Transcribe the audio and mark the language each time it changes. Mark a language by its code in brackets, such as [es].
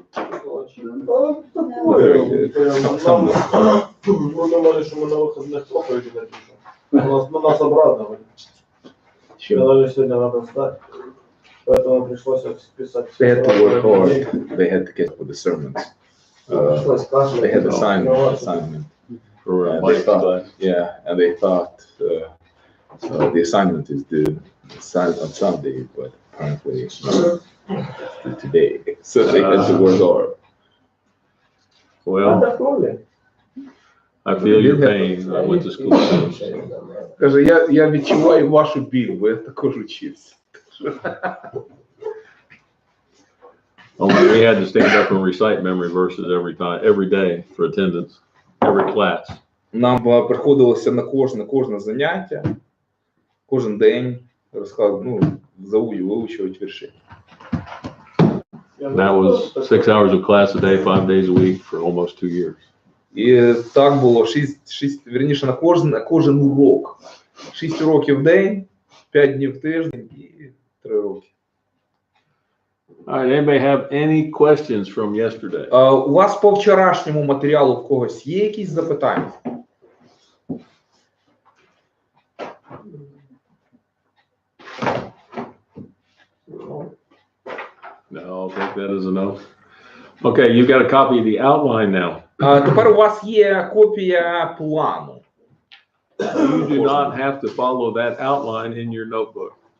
[ru] Мы думали, что мы на выходных проповеди напишем. У нас обратно. Даже сегодня надо встать. Поэтому пришлось писать. [en] They had to work hard. They had to get for the sermons. They had assignment. For And they Mike's thought, class. yeah, and they thought the assignment is due on Sunday, but apparently it's due today. So they had to work hard. Well, I feel your pain. I went to school. [uk] Каже, я відчуваю вашу біль, бо я також учився. [en] Only we had to stand up and recite memory verses every day for attendance, every class. [uk] Нам приходилося на кожне заняття, кожен день вивчувати вірші. [en] That was 6 hours of class a day, 5 days a week for almost 2 years. [uk] І так було вірніше, на кожен урок. 6 уроків в день, 5 днів в тиждень і 3 роки. [en] All right, anybody have any questions from yesterday? [uk] У вас по вчорашньому матеріалу в когось є якісь запитання? [en] No, I'll take that as a no. Okay, you've got a copy of the outline now. [uk] Тепер у вас є копія плану. [en] You do not have to follow that outline in your notebook.